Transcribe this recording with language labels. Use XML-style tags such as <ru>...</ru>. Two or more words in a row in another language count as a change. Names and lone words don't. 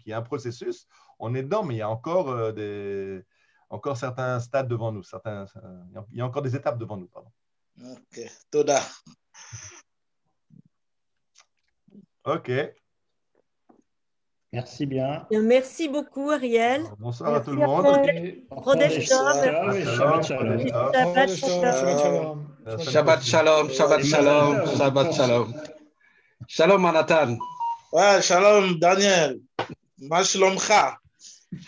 <fr>Il y a un processus, on est dedans, mais il y a encore, encore certains stades devant nous. Il y a encore des étapes devant nous. Pardon. Ok, Toda. Ok. Merci bien. Merci beaucoup, Ariel. Bonsoir à tout le Merci monde.</fr> <he>חודש טוב. שבת שלום. שבת שלום, שבת שלום, שבת שלום. Shalom, Manhattan. Ouais, shalom, Daniel. מה שלומך.</he>